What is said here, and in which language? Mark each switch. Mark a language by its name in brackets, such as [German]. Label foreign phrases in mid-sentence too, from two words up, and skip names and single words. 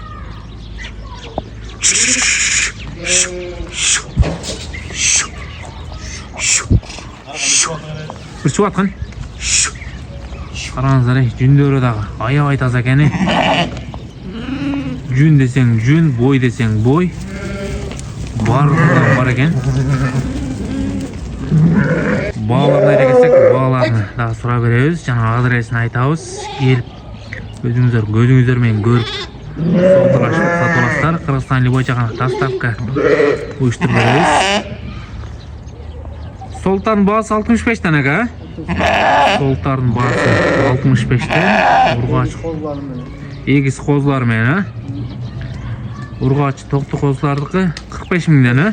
[Kyrgyz] Бир чыгып аткан. Караңыздар, жүндөрү дагы аябай таза экен. Жүн десең жүн, бой десең бой. [Kazakh] Барлығы бар екен. Бағаларын айта кетсек, бағаларын дағы сұра береміз. Жаңа адресін айтабыз. Келіп, өзіңіздер көзіңіздермен көріп солтырашып сатып аласыздар. [Kyrgyz] Кыргызстан любой жагына доставка уюштуруп беребиз. Солтардын баасы 65тен, ака? Солтардын баасы 65тен. Ургач эгиз козулар менен, а? Ургачы токту козулардыкы 45 миңден, а?